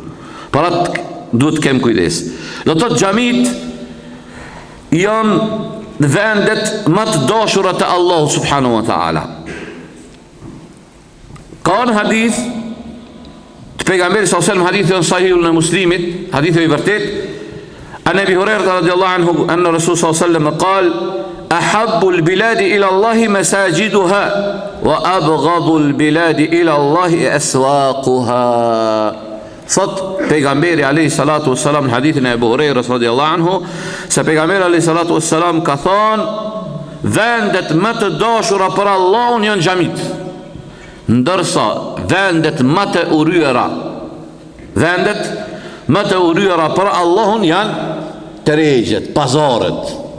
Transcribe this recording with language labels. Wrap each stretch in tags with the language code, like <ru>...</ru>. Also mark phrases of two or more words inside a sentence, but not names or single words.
<sq>Për atë du të kemë kujdes. Do të të xhamit janë vendet më të dashurat e Allahu</sq> <ar>سبحانه وتعالى.</ar> <sq>Ka në hadith të pejgamberi s.a.s. hadith janë sahihun e muslimit, hadith e i vërtet, anë Ebi Hurajra</sq> <ar>رضي الله عنه,</ar> <sq>anë Rasul s.a.s.</sq> <ar>qal, أحب البلاد إلى الله مساجدها وأبغض البلاد إلى الله أسواقها.</ar> <sq>Thot pejgamberi</sq> <ar>عليه الصلاة والسلام</ar> <sq>në hadithin e Ebu Hurajrës</sq> <ar>رضي الله عنه,</ar> <sq>se pejgamberi</sq> <ar>عليه الصلاة والسلام</ar> <sq>ka thonë, vendet më të dashura për Allahun janë xhamit, ndërsa vendet më të uryera, vendet më të uryera për Allahun janë tregjet, pazarët.</sq>